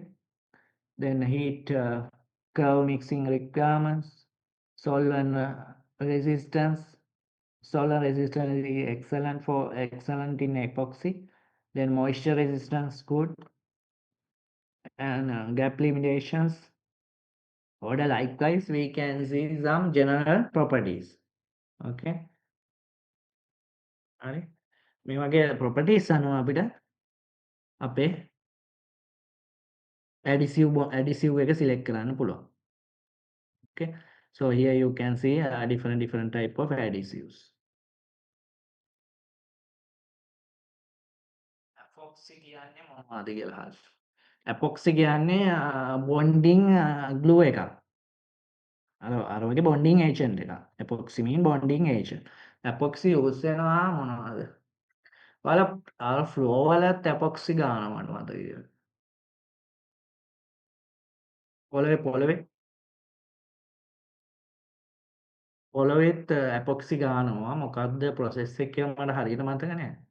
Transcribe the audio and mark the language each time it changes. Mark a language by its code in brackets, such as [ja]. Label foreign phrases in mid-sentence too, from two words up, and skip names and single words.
[en] Then heat curve mixing requirements, solvent resistance. Solvent resistance is excellent in epoxy. Then moisture resistance good, and gap limitations. Order likewise, we can see some general properties. Okay. [si] හරි මේ වගේ properties අනුව අපිට අපේ adhesive එක select කරන්න පුළුවන්. [en] Okay, so here you can see different type of adhesives. [si] Epoxy කියන්නේ මොනවද කියලා අහන්න. Epoxy කියන්නේ bonding glue එකක්. අර වගේ bonding agent එකක්. [en] Epoxy mean bonding agent. [si] Epoxy use වෙනවා මොනවද? ඔයාලා අර floor වලත් epoxy ගන්නවා මට මතකයි. පොළවේ පොළොවෙත් ඇපොක්සි ගානවා මොකක්ද [en] process එක [si] කියලා මට හරියට මතක නෑ.